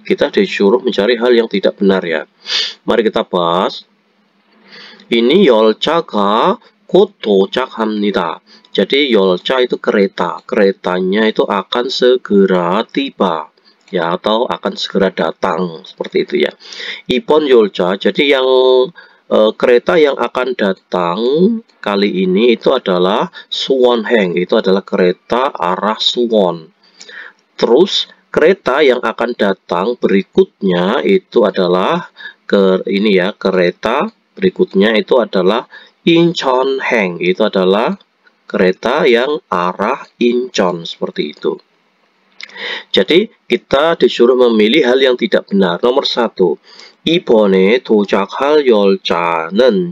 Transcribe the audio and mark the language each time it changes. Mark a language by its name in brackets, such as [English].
[Indonesian] Kita disuruh mencari hal yang tidak benar ya. Mari kita bahas. [Korean] Ini 열차가 곧 도착합니다. [Indonesian] Jadi 열차 itu kereta. Keretanya itu akan segera tiba. Ya, atau akan segera datang. Seperti itu ya. [Korean] 이번 열차. [Indonesian] Jadi yang kereta yang akan datang kali ini itu adalah 수원행. Itu adalah kereta arah Suwon. Terus kereta yang akan datang berikutnya itu adalah kereta berikutnya itu adalah 인천행. Itu adalah kereta yang arah Incheon, seperti itu. Jadi kita disuruh memilih hal yang tidak benar. [Korean] Nomor 1, 이번에 도착할 열차는.